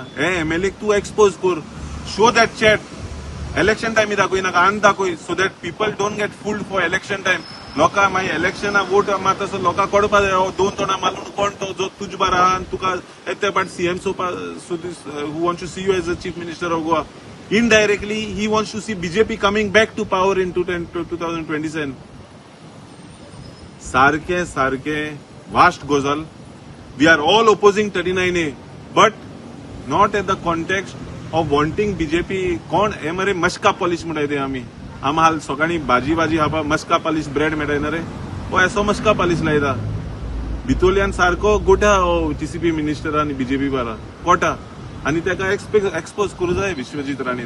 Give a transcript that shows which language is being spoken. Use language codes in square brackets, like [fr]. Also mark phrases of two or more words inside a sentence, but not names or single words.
[kok] हे एमएलएक तूं एक्सपोज कर. [en] show that chat. [kok] इलेक्शन टायमी दाखयनाका, आनी दाखय [en] so that people don't get fooled for election time. [kok] लोकां मागीर इलेक्शनाक वोट मात असो लोकांक कळपा जाय 2 तोणां मालून कोण तो जो तुजे बारा आहा आनी तुका येते पाट [en] CM who wants to see you as a chief minister of Goa. indirectly he wants to see BJP coming back to power in 2027. [kok] सारखे सारखे वास्ट गजाल. [en] we are all opposing 39A but not at the context of wanting BJP. [kok] कोण हे मरे मस्का पॉलिश म्हणटाय ते आमी. आम्हाला सकाळी भाजी खावपाक मस्का पॉलिश ब्रेड मेळटाय रे. हो असो मस्का पॉलिश लायता. भितोल्यान सारको गोठा टीसीपी मिनिस्टर आनी बीजेपी बारा कोटा. आनी ताका एक्सपोज करूं जाय विश्वजीत राणेन.